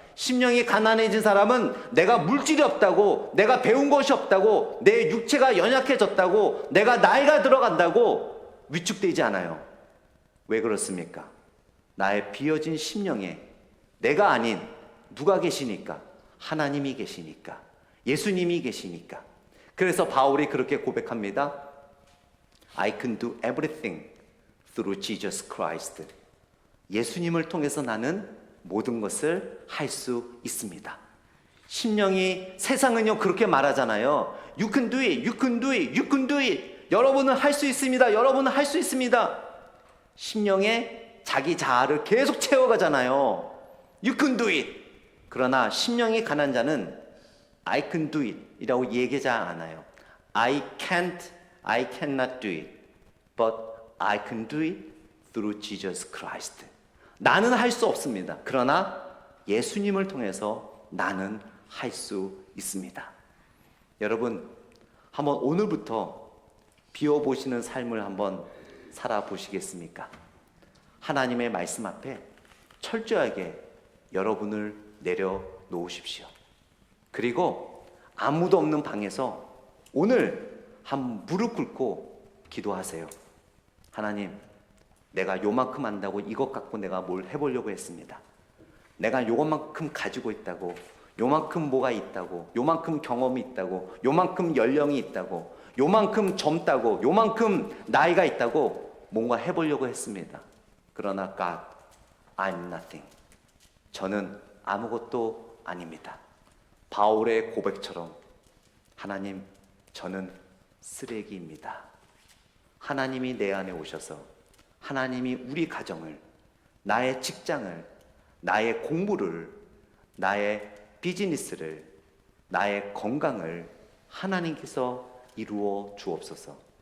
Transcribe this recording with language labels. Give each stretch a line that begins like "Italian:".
Korean: 심령이 가난해진 사람은 내가 물질이 없다고, 내가 배운 것이 없다고, 내 육체가 연약해졌다고, 내가 나이가 들어간다고 위축되지 않아요. 왜 그렇습니까? 나의 비어진 심령에 내가 아닌 누가 계시니까? 하나님이 계시니까, 예수님이 계시니까. 그래서 바울이 그렇게 고백합니다.
English: I can do everything through Jesus Christ.
Korean: 예수님을 통해서 나는 모든 것을 할 수 있습니다. 심령이, 세상은요 그렇게 말하잖아요.
English: You can do it, you can do it, you can do it.
Korean: 여러분은 할 수 있습니다. 여러분은 할 수 있습니다. 심령에 자기 자아를 계속 채워가잖아요.
English: You can do it.
Korean: 그러나 심령이 가난 자는
English: I can do it
Korean: 이라고 얘기하지 않아요.
English: I cannot do it. But I can do it through Jesus Christ.
Korean: 나는 할 수 없습니다. 그러나 예수님을 통해서 나는 할 수 있습니다. 여러분, 한번 오늘부터 비워보시는 삶을 한번 살아보시겠습니까? 하나님의 말씀 앞에 철저하게 여러분을 내려놓으십시오. 그리고 아무도 없는 방에서 오늘 한 무릎 꿇고 기도하세요. 하나님, 내가 요만큼 안다고 이것 갖고 내가 뭘 해보려고 했습니다. 내가 요만큼 가지고 있다고, 요만큼 뭐가 있다고, 요만큼 경험이 있다고, 요만큼 연령이 있다고, 요만큼 젊다고, 요만큼 나이가 있다고 뭔가 해보려고 했습니다. 그러나
English: God, I'm nothing.
Korean: 저는 아무것도 아닙니다. 바울의 고백처럼 하나님, 저는 쓰레기입니다. 하나님이 내 안에 오셔서 하나님이 우리 가정을, 나의 직장을, 나의 공부를, 나의 비즈니스를, 나의 건강을 하나님께서 이루어 주옵소서.